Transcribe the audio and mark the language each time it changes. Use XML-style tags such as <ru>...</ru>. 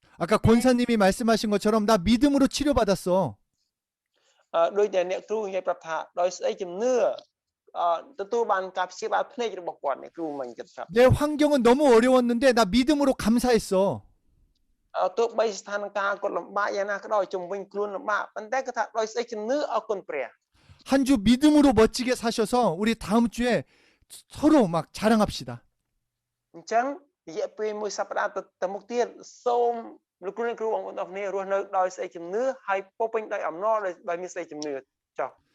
<ko>아까 권사님이 말씀하신 것처럼 나 믿음으로 치료받았어.</ko> <km>ដោយតែអ្នកគ្រូនិយាយប្រាប់ថាដោយស្ដីជំនឿទទួលបានការព្យាបាលភ្នែករបស់គាត់អ្នកគ្រូមិញគិតថា</km> <ko>내 환경은 너무 어려웠는데 나 믿음으로 감사했어.</ko> <km>ទោះបីស្ថានភាពគាត់លំបាកយ៉ាងណាក៏ដោយជំវិញខ្លួនលំបាកប៉ុន្តែគាត់ថាដោយស្ដីជំនឿអរគុណព្រះ</km> <ko>한 주 믿음으로 멋지게 사셔서 우리 다음 주에 서로 막 자랑합시다.</ko> <km>អញ្ចឹងរយៈពេលមួយសប្តាហ៍ទៅមុខទៀតសូមលោកគ្រូអ្នកគ្រូបងប្អូនទាំងគ្នារស់នៅដោយស្ដីជំនឿហើយពោពេញដោយអំណរដោយមានស្ដីជំនឿចុះ</km>